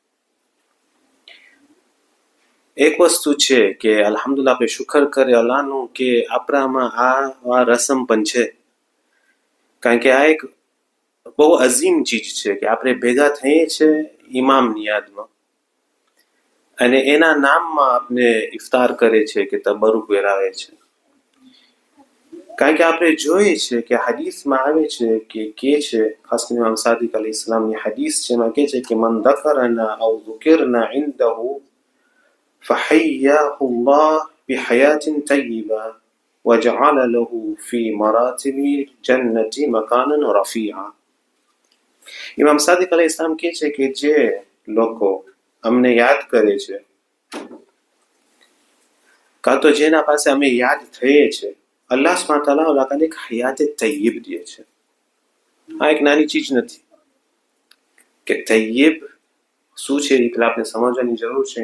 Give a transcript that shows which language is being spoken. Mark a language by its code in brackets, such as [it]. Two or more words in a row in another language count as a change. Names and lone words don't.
[gu] એક વસ્તુ છે કે અલ્હમ્દુલિલ્લાહ આપણે શુકર કરે અલ્લાહનું કે આપણામાં આ રસમ પણ છે, કારણ કે આ એક બહુ અઝીમ ચીજ છે કે આપણે ભેગા થઈએ છીએ ઇમામની યાદમાં અને એના નામમાં આપણે ઇફતાર કરે છે કે તબરુક વેરાવે છે. કારણ કે આપણે જોઈએ છે કે હદીસમાં આવે છે કે છે ખાસ કરીને ઇમામ સાદિક અલૈહિસ્સલામની હદીસ છે એમાં કે છે કે [ar] من ذكرنا أو ذكرنا عنده فحياه الله بحياة طيبة وجعل له في مراتب الجنة مكانا رفيعا. [gu] ઇમામ સાદિક અલૈહિસ્સલામ કહે છે કે જે લોકો અમને યાદ કરે છે કાં તો જેના પાસે અમે યાદ થઈએ છે અલ્લાહ [ar] سبحانه تعالى [gu] ઓલાને એક હયાતે તય્યબ દે છે. આ એક નાની ચીજ નથી કે તય્યબ શું છે એ પેલા આપણે સમજવાની જરૂર છે.